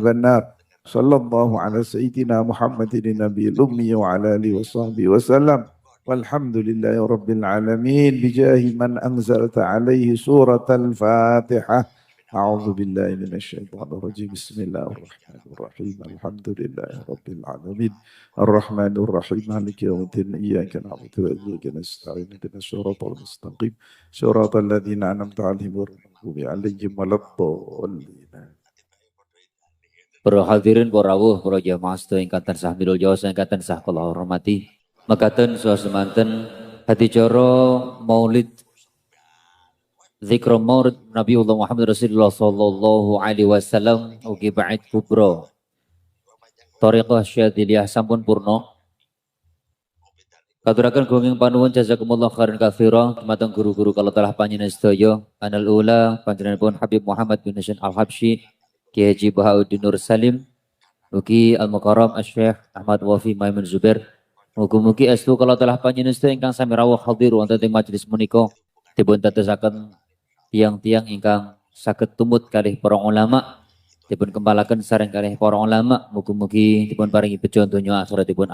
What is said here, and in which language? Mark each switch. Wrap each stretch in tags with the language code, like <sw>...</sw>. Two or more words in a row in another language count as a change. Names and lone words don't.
<ar>النار صلى الله على سيدنا محمد النبي الأمي وعلى آله وصحبه وسلم والحمد لله رب العالمين بجاه من أنزلت عليه سورة الفاتحة أعوذ بالله من الشيطان الرجيم بسم الله الرحمن الرحيم الحمد لله رب العالمين الرحمن الرحيم مالك يوم الدين إياك نعبد وإياك نستعين اهدنا الصراط المستقيم صراط الذين أنعمت عليهم غير المغضوب عليهم ولا الضالين.</ar> <jv>Para hadirin para rawuh para jamaah sedaya ingkang tansah milulya ingkang tansah kula hormati. Mekaten sasemanten hadicara Maulid Zikra Maulid Nabiullah Muhammad Rasulullah</jv> <ar>صلى الله عليه وسلم</ar> <jv>ugi ba'id kubra. Thariqah Syadziliyah sampun purna. Katuraken gunging panuwun</jv> <ar>جزاكم الله خيرا كثيرا</ar> <jv>dumateng guru-guru kala telah panjenengan sedaya. Anal ula panjenenganipun Habib Muhammad bin Husain Al-Habsyi, Kiai Haji Bahauddin Nur Salim, ugi Al-Mukarram Asy-Syaikh Ahmad Wafi Maimun Zubair. Mugi-mugi estu kala telah panjenengan sedaya ingkang sami rawuh hadir wonten ing majelis menika dipun dadosaken tiang-tiang ingkang saged tumut kalih para ulama dipun kempalaken sareng kalih para ulama, mugi-mugi dipun paringi bejo donya akhiratipun.</jv>